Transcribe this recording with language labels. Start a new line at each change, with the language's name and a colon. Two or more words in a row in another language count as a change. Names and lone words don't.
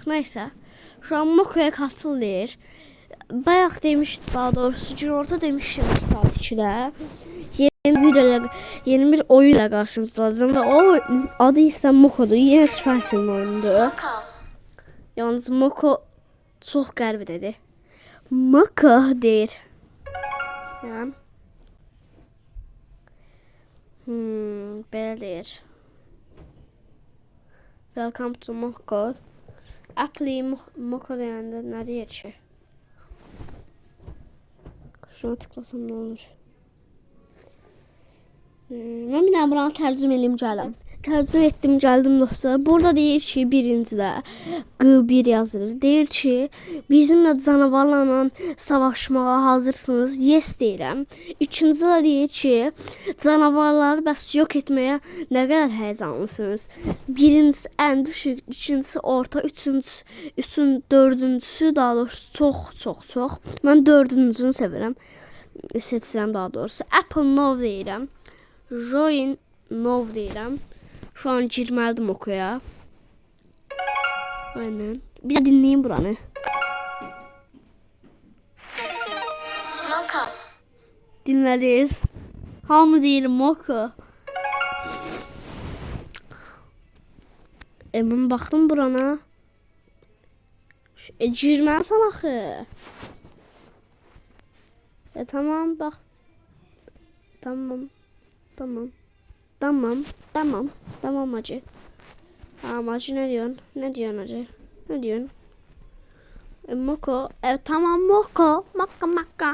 Turkish: Neyse. Şu an Moko'ya katılır. Bayağı demiştim, daha doğrusu gün orta demiştim saat 2'de. Yeni videoyla, yeni bir oyunla karşınızdayım ve o adı ise Moko'dur. Yine Supercell'in oyunudur.
Azerbaijani: Yalnız Moko çok qəribə dedi. Moko deyir. Yani. Belə deyir.
English: Welcome to Moko.
Azerbaijani: Apple'i Moko deyəndə nə deyir ki?
Turkish: Şuna tıklasam ne olur?
Azerbaijani: Ben bir daha buranı tərcüm edeyim gələm. Tərcüm etdim, gəldim dostlar. Burada deyir ki, birincidə Q1 yazılır. Deyir ki, bizimlə canavarlarla savaşmağa hazırsınız. Yes deyirəm. İkincidə də deyir ki, canavarları bəs yok etməyə nə qədər həyəcanlısınız. Birincisi ən düşük, ikincisi orta, dördüncüsü daha doğrusu çox. Mən dördüncünü sevirəm. Seçirəm daha doğrusu.
English: Apple Nov
Azerbaijani: deyirəm.
English: Join Nov
Azerbaijani: deyirəm. Şu an girməlidim Moko'ya.
Turkish: Aynen. Bir de dinleyin buranı. Moko.
Azerbaijani: Dinleriz. Hamı deyir Moko. Mən baxdım burana. Girməlisən axı.
Turkish: Tamam bak. Tamam hacı. Tamam hacı, ne diyorsun? Ne diyorsun hacı? Ne diyorsun? Moko. Tamam Moko. Maka.